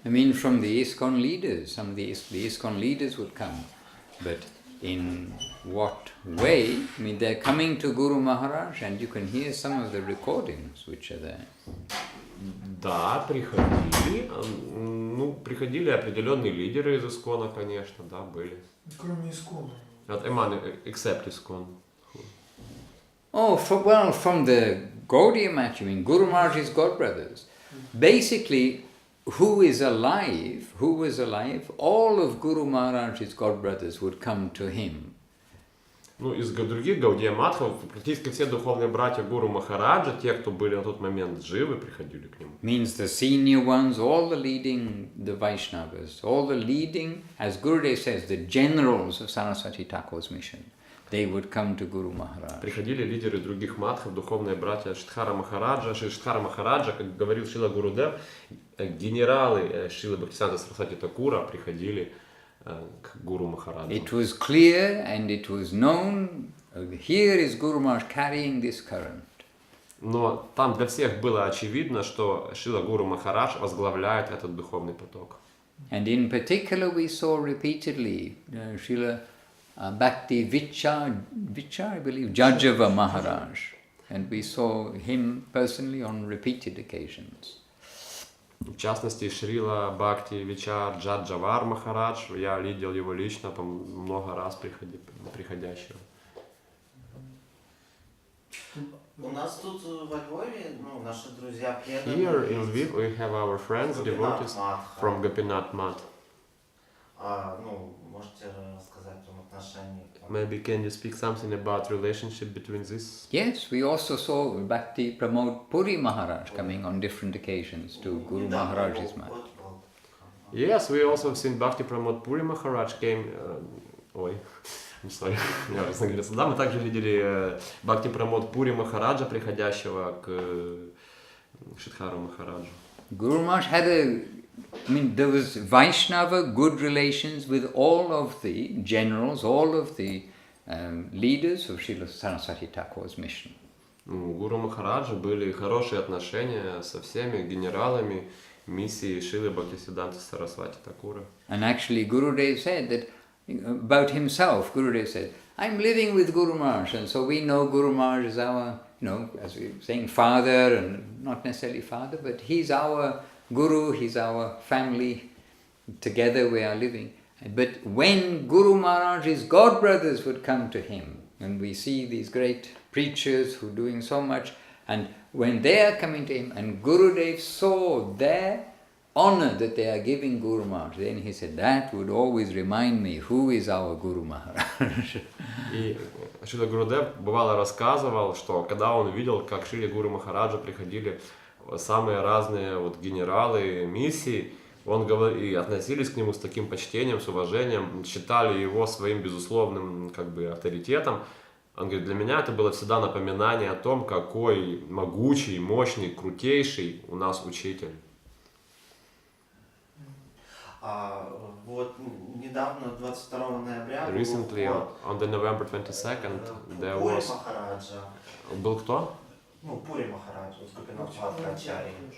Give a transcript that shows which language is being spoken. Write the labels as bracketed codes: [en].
[en] I mean, from the ISKCON leaders, some of the ISKCON leaders would come. But in what way? I mean, they're coming to Guru Maharaj, and you can hear some of the recordings which are there. [ru] Да, приходили. Ну, приходили определенные лидеры из ISKCON, конечно, да, были. Кроме ISKCON. [en] Except ISKCON. Oh, from the Gaudiya Math, you mean Guru Maharaj's godbrothers. Basically, who was alive, all of Guru Maharaj's godbrothers would come to him. [ru] Ну, из других Гаудия Матхов практически все духовные братья Гуру Махараджа, те, кто были на тот момент живы, приходили к нему. [en] Means the senior ones, all the leading, the Vaishnavas, all the leading, as Gurudev says, the generals of Saraswati Thakur's mission, they would come to Guru Maharaj. [ru] Приходили лидеры других матхов, духовные братья Шридхара Махараджа, как говорил Шрила Гурудев, генералы Шрилы Бхактисиданта Сарасвати Thakura приходили к Гуру Махараджу. [en] It was clear and it was known, here is Guru Maharaj carrying this current. [ru] Но там для всех было очевидно, что Шрила Гуру Махарадж возглавляет этот духовный поток. [en] And in particular we saw repeatedly Srila Bhakti Vichar, I believe, Jajava Maharaj. And we saw him personally on repeated occasions. [ru] В частности, Шрила Бхакти Вичар Джаджавар Махарадж, я видел его лично, много раз приходящего. У нас тут во Львове, ну, наши друзья преданные. [en] Here in Lviv we have our friends, devotees from Gopinath Math. [ru] Ну, можете рассказать о отношении? [en] Maybe can you speak something about relationship between this? Yes, we also saw Bhakti promote Puri Maharaj coming on different occasions to Guru Maharaj's mat. Yes, we also have seen Bhakti Pramod Puri Maharaj came... I'm sorry, [ru] я уже говорится. Да, мы также видели Бхакти Прамод Пури Махараджа, приходящего к Шидхару Махараджу. [en] Guru Maharaj had there was Vaishnava good relations with all of the generals, all of the leaders of Srila Saraswati Thakur's mission. [ru] У Гуру Махараджа были хорошие отношения со всеми генералами миссии Шрилы Бхактисиддханты Сарасвати Такура. [en] And actually Gurudev said that about himself, Gurudev said, I'm living with Guru Maharaj, and so we know Guru Maharaj is our, as we were saying, father, and not necessarily father, but he's our Guru, he's our family, together we are living. But when Guru Maharaj's godbrothers would come to him, and we see these great preachers who are doing so much, and when they are coming to him, and Gurudev saw their honor that they are giving Guru Maharaj, then he said, that would always remind me who is our Guru Maharaj. [ru] И Шрила Гурудев бывало рассказывал, что когда он видел, как к Шриле Гуру Махараджа приходили самые разные генералы миссии, он говорил, и относились к нему с таким почтением, с уважением, считали его своим безусловным авторитетом. Он говорит, для меня это было всегда напоминание о том, какой могучий, мощный, крутейший у нас учитель. Вот недавно, 22 ноября, [en] Recently, on the November 22nd, there was... [ru] Был кто? Пури Махарадж, Гопинатхачарья.